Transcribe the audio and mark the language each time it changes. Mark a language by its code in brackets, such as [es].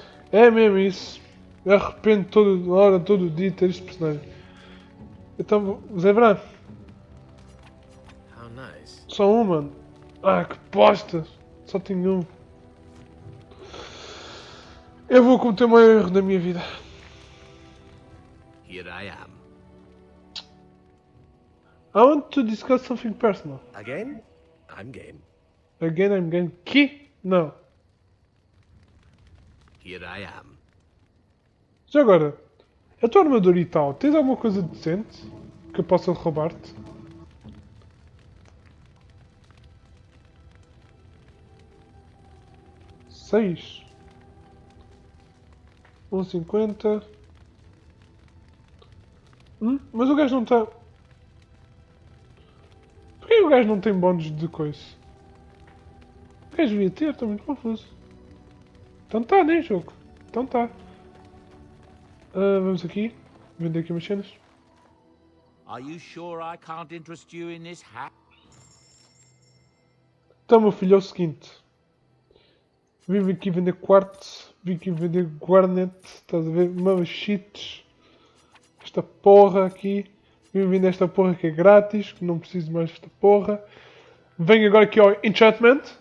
[pt] É mesmo isso. Eu arrependo toda hora, todo o dia de ter este personagem. Então, Zé Branco. [en] How nice. [pt] Só um, mano. Que bosta. Só tenho um. Eu vou cometer um erro na minha vida. [en] Here I am. I want to discuss something personal. Again? I'm game. Again, I'm game. [pt] Que? Não. [en] Here I am. [pt] Já agora, a tua armadura e tal, tens alguma coisa decente que eu possa roubar-te? Seis. 1,50. Mas o gajo não está... o gajo não tem bónus de coisa? O gajo devia ter, estou muito confuso. Então tá, né, jogo? Então tá. Vamos aqui. Vender aqui umas cenas. [en] Are you sure I can't interest you in this hat? [pt] Então, meu filho, é o seguinte. Vim aqui vender quartzo. Vim aqui vender guarnet. Estás a ver? Cheats. Esta porra aqui. Vim vender esta porra que é grátis. Que não preciso mais desta porra. Venho agora aqui ao Enchantment.